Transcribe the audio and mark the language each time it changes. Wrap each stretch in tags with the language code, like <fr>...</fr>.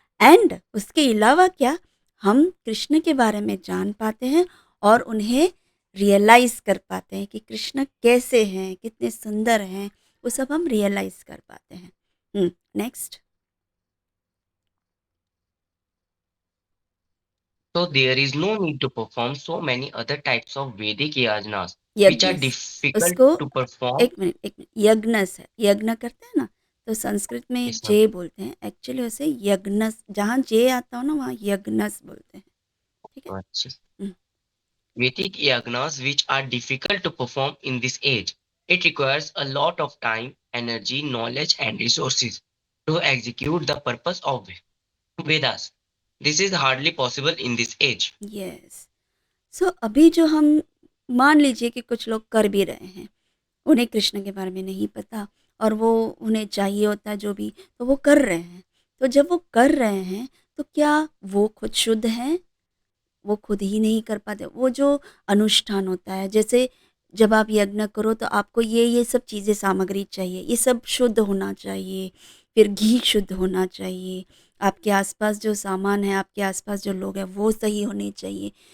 <hi>And उसके अलावा क्या, हम कृष्ण के बारे में जान पाते हैं और उन्हें रियलाइज़ कर पाते हैं कि कृष्ण कैसे हैं, कितने सुंदर हैं, वो सब हम रियलाइज़ कर पाते हैं। Next.</hi> <en>So there is no need to perform so many other types of Vedic yajanas which are</en> <hi>यज्ञस,</hi> <en>difficult</en> <hi>उसको</hi> <en>to perform.</en> <hi>एक मिनट, यज्ञस है, यज्ञ करते हैं ना, तो संस्कृत में</hi> <en>Yes, ma'am.</en> <hi>जे बोलते हैं, एक्चुअली उसे यज्ञस, जहाँ जे आता हो ना वहाँ यज्ञस बोलते हैं। ठीक है। Achha. Hmm,</hi> <en>Vedic yajanas which are difficult to perform in this age. It requires a lot of time, energy, knowledge, and resources to execute the purpose of Vedas. This is hardly possible in this age. Yes.</en> <hi>सो अभी जो हम मान लीजिए कि कुछ लोग कर भी रहे हैं, उन्हें कृष्ण के बारे में नहीं पता और वो उन्हें चाहिए होता है जो भी, तो वो कर रहे हैं। तो जब वो कर रहे हैं तो क्या वो खुद शुद्ध हैं? वो खुद ही नहीं कर पाते। वो जो अनुष्ठान होता है, जैसे जब आप यज्ञ करो तो आपको ये सब चीज़ें सामग्री चाहिए, ये सब शुद्ध होना चाहिए, फिर घी शुद्ध होना चाहिए, आपके आसपास जो सामान है, आपके आसपास जो लोग हैं वो सही होने चाहिए।</hi>